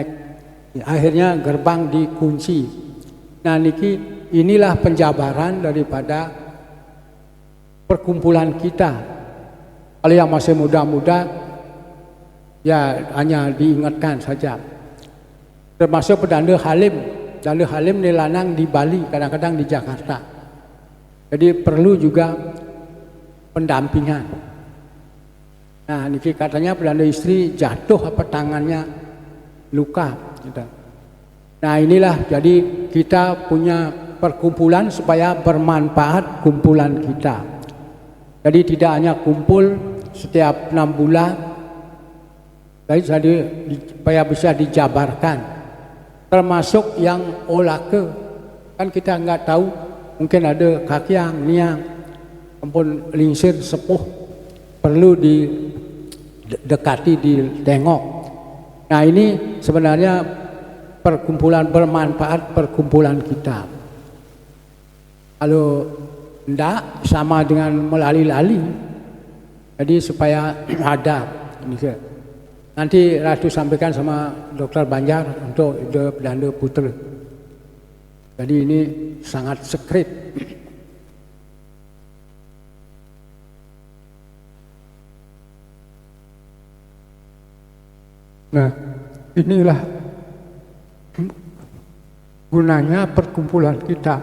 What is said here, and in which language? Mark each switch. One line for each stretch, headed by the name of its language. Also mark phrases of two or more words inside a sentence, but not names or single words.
Indonesian: Akhirnya gerbang dikunci. Nah niki inilah penjabaran daripada perkumpulan kita. Kalau yang masih muda-muda, ya hanya diingatkan saja. Termasuk pedanda Halim. Pedanda Halim ni lanang di Bali, kadang-kadang di Jakarta. Jadi perlu juga pendampingan. Nah, niki katanya pedanda istri jatuh apa tangannya luka. Gitu. Nah inilah jadi kita punya perkumpulan supaya bermanfaat kumpulan kita. Jadi tidak hanya kumpul setiap 6 bulan, jadi supaya bisa dijabarkan. Termasuk yang olake, kan kita nggak tahu, mungkin ada
Balinese: kakiang, niang, ampun lingsir,
Indonesian: sepuh, perlu didekati, ditengok. Nah ini sebenarnya perkumpulan bermanfaat perkumpulan kita. Kalau enggak sama dengan melali-lali, jadi supaya ada. Nanti Ratu sampaikan sama Dokter Banjar untuk ide pedanda Putra. Jadi ini sangat sekret. Nah, inilah gunanya perkumpulan kita.